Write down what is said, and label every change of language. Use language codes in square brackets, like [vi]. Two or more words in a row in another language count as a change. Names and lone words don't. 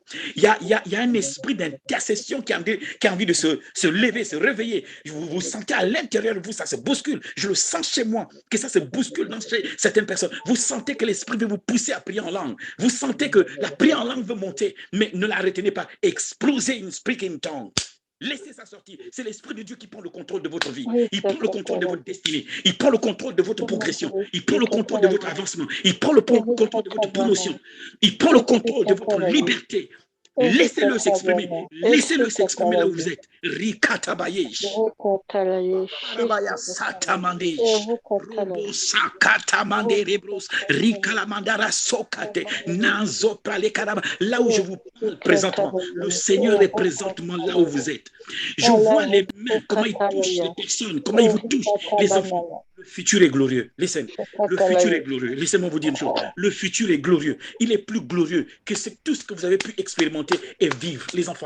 [fr] Il y a un esprit d'intercession qui a envie de se lever, se réveiller. Vous sentez à l'intérieur de vous, ça se bouscule. Je le sens chez moi, que ça se bouscule dans certaines personnes. Vous sentez que l'esprit veut vous pousser à prier en langue. Vous sentez que la prière en langue veut monter, mais ne la retenez pas. Explosez [en] in speaking tongue. [fr] Laissez ça sortir. C'est l'Esprit de Dieu qui prend le contrôle de votre vie. Il prend le contrôle de votre destinée. Il prend le contrôle de votre progression. Il prend le contrôle de votre avancement. Il prend le contrôle de votre promotion. Il prend le contrôle de votre liberté. Laissez-le s'exprimer. Laissez-le s'exprimer là où vous êtes. Rikatabayesh. Arabaya satamande. Robo sakatamande rebros. Rikalamandara sokate. Nanzo prale karaba. Là où je vous parle présentement, le Seigneur est présentement là où vous êtes. Je vois les mains, comment ils touchent les personnes, comment ils vous touchent, les enfants. Le futur est glorieux. Listen, le futur est glorieux. Laissez-moi vous dire une chose. Le futur est glorieux. Il est plus glorieux que tout ce que vous avez pu expérimenter et vivre, les enfants.